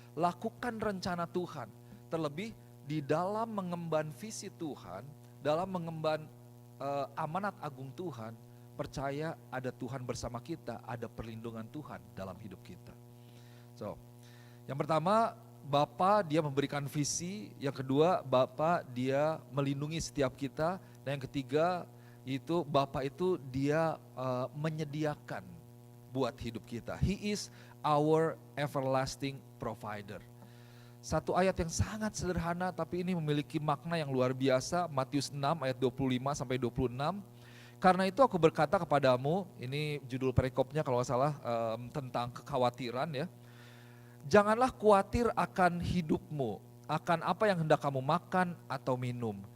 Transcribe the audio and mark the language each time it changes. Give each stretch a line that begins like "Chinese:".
Indonesian: Lakukan rencana Tuhan. Terlebih di dalam mengemban visi Tuhan, dalam mengemban amanat agung Tuhan, percaya ada Tuhan bersama kita, ada perlindungan Tuhan dalam hidup kita. So, yang pertama Bapa dia memberikan visi, yang kedua Bapa dia melindungi setiap kita, dan yang ketiga itu Bapa itu dia menyediakan buat hidup kita.
English: He is our everlasting provider.
Indonesian: Satu ayat yang sangat sederhana tapi ini memiliki makna yang luar biasa, Matius 6 ayat 25 sampai 26. Karena itu aku berkata kepadamu, ini judul perikopnya kalau nggak salah tentang kekhawatiran ya. Janganlah khawatir akan hidupmu, akan apa yang hendak kamu makan atau minum.